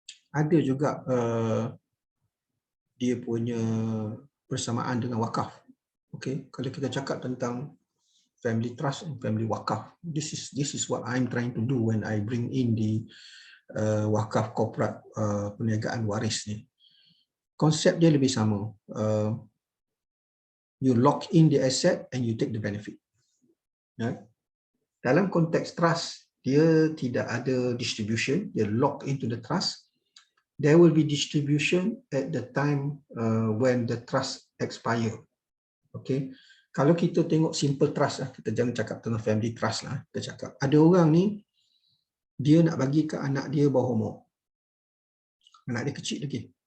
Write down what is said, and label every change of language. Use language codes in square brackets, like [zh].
[ms] Ada juga dia punya persamaan dengan wakaf. [en] Okay, [ms] kalau kita cakap tentang [en] family trust and family wakaf, this is what I'm trying to do when I bring in the wakaf corporate [ms] perniagaan waris ni. Konsep dia lebih sama. [en] You lock in the asset and you take the benefit. [ms] Dalam konteks trust, dia tidak ada distribution, dia [en] lock into the trust. There will be distribution at the time when the trust expire. [ms] Okay, kalau kita tengok simple trust lah, kita jangan cakap tentang family trust lah. Kita cakap ada orang ni dia nak bagi ke anak dia bawah umur, anak dia kecil lagi.